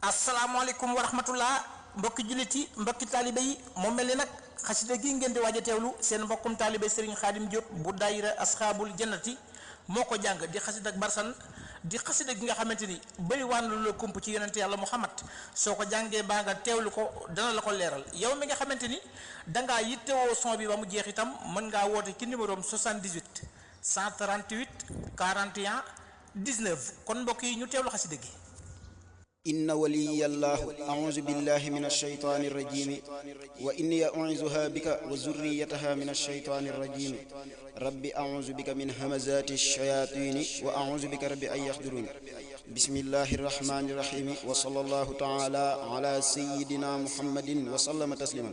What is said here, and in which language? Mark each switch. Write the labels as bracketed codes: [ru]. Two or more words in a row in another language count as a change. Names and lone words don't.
[ar] السلام عليكم ورحمة الله [wo] mbokki jullit yi mbokki taalibe yi moo mel ni nag xasida gi ngeen di waaj a teewlu seen mbokkum taalibe Serigne Khadim Diop bu daayira asxaabul jannati moo ko jàng di xasida ak barsan di xasida gi nga xamante ni bëri waan lu la kump ci yonente yàlla Muhammad soo ko jàngee baa nga teewlu ko dana la ko leeral yow mi nga xamante ni dangaa yittewoo son bi ba mu jeex itam mën ngaa woote ci numéro 78 138 41 19 kon mbokk yi ñu teewlu xasida gi. [ar] إن ولي الله أعوذ بالله من الشيطان الرجيم وإني أعوذها بك وذريتها من الشيطان الرجيم رب أعوذ بك من همزات الشياطين وأعوذ بك رب أن يحضرون بسم الله الرحمن الرحيم وصلى الله تعالى على سيدنا محمد وسلم تسليما